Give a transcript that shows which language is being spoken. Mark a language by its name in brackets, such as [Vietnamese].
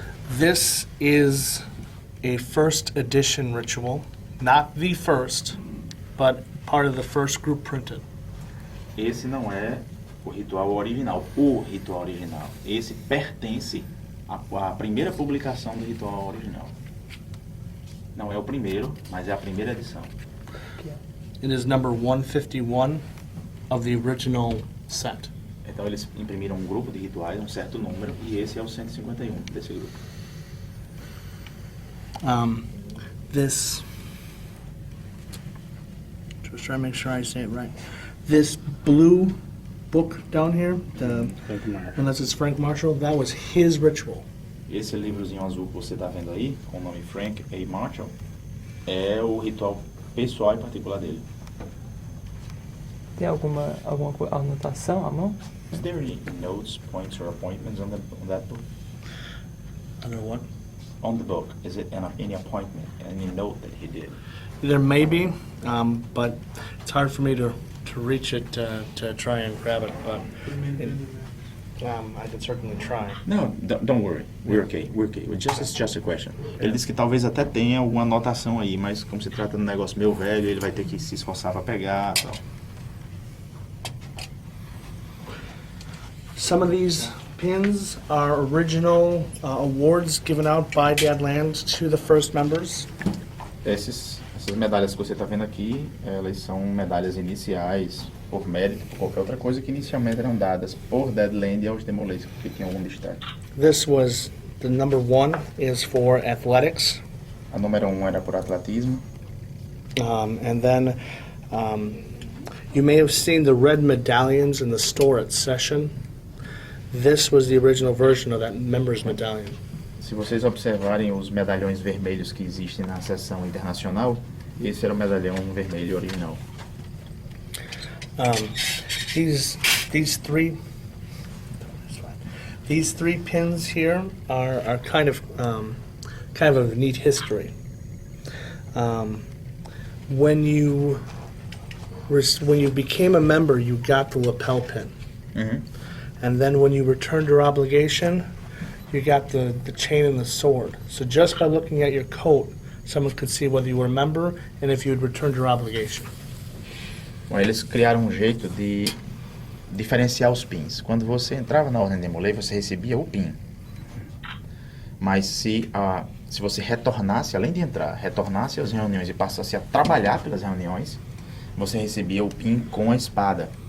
[English] This is a first edition ritual, not the first, but part of the first group printed. [Portuguese] Esse não é o ritual original, o ritual original. Esse pertence à primeira publicação do ritual original. Não é o primeiro, mas é a primeira edição. [English] It is number 151 of the original set. [Portuguese] Então eles imprimiram um grupo de rituais, um certo número, e esse é o 151 desse grupo. [English] This, just trying to make sure I say it right. This blue book down here, unless it's Frank Marshall, that was his ritual. [Portuguese] Esse livrozinho azul que você está vendo aí, com o nome Frank A. Marshall, é o ritual pessoal e particular dele. Tem alguma anotação à mão? [English] Is there any notes, points, or appointments on that book? Under what? On the book, is it any appointment, any note that he did? There may be, but it's hard for me to reach it to try and grab it, but I can certainly try. No, don't worry. We're okay. It's just a question. [Portuguese] Ele disse que talvez até tenha alguma anotação aí, mas como se trata de um negócio meio velho, ele vai ter que se esforçar para pegar, tal. [English] Some of these pins are original awards given out by Dadland to the first members. [Portuguese] Essas medalhas que você está vendo aqui, elas são medalhas iniciais por mérito, por qualquer outra coisa que inicialmente eram dadas por Dadland aos DeMolay que tinham algum destaque. [English] This was the number 1 is for athletics. [Portuguese] A número 1 era por atletismo. [English] And then you may have seen the red medallions in the store at Session. This was the original version of that member's medallion. [Portuguese] Se vocês observarem os medalhões vermelhos que existem na seção internacional, esse era o medalhão vermelho original. [English] These three pins here are kind of a neat history. When you became a member, you got the lapel pin. Mm-hmm. And then when you returned your obligation, you got the chain and the sword. So just by looking at your coat, someone could see whether you were a member and if you had returned your obligation. [Portuguese] Bom, eles criaram um jeito de diferenciar os pins. Quando você entrava na ordem de DeMolay, você recebia o pin. Mas se você retornasse, além de entrar, retornasse às reuniões e passasse a trabalhar pelas reuniões, você recebia o pin com a espada.